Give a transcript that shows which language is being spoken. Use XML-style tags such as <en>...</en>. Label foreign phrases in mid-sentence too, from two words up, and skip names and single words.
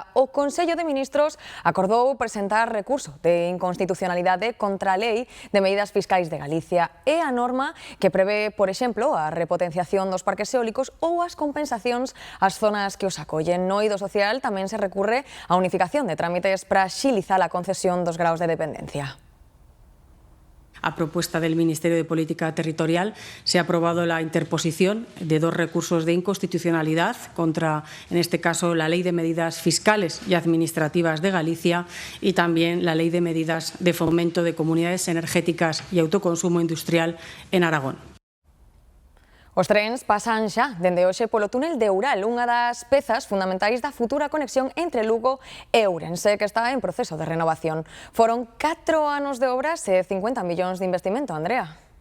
<gl>O Consello de Ministros acordou presentar recurso de inconstitucionalidade contra a Lei de Medidas Fiscais de Galicia e a norma que prevé, por exemplo, a repotenciación dos parques eólicos ou as compensacións ás zonas que os acollen. No eido social tamén se recurre a unificación de trámites para axilizar a concesión dos graus de dependencia.</gl> <es>A propuesta del Ministerio de Política Territorial se ha aprobado la interposición de 2 recursos de inconstitucionalidad contra, en este caso, la Ley de Medidas Fiscales y Administrativas de Galicia y también la Ley de Medidas de Fomento de Comunidades Energéticas y Autoconsumo Industrial en Aragón.</es> <gl>Os trens pasan xa dende hoxe polo túnel de Oural, unha das pezas fundamentais da futura conexión entre Lugo e Ourense, que está en proceso de renovación. Foron 4 anos de obras e 50 millóns de investimento, Andrea.</gl>